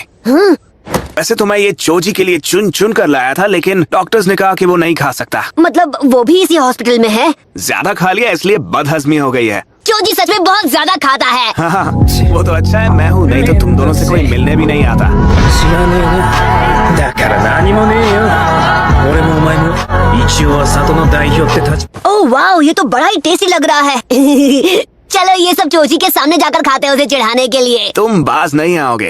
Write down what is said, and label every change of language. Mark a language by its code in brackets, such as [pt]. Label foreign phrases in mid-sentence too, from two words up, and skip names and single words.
[hi] वैसे तो मैं ये चोजी के लिए चुन चुन कर लाया था, लेकिन डॉक्टर्स ने कहा कि वो नहीं खा सकता। मतलब वो भी इसी हॉस्पिटल में है? ज्यादा खा लिया इसलिए बदहजमी हो गई है। चोजी सच में बहुत ज्यादा खाता है। हाँ, वो तो अच्छा है मैं हूँ, नहीं तो तुम दोनों से कोई मिलने भी नहीं आता। [ja] だから何もねえよ。俺もお前も一応は里の代表って立ち。 [en] oh wow, [hi] ये तो बड़ा ही टेस्टी लग रहा है। चलो ये सब चोजी के सामने जाकर खाते हैं उसे चिढ़ाने के लिए। तुम बाज नहीं आओगे।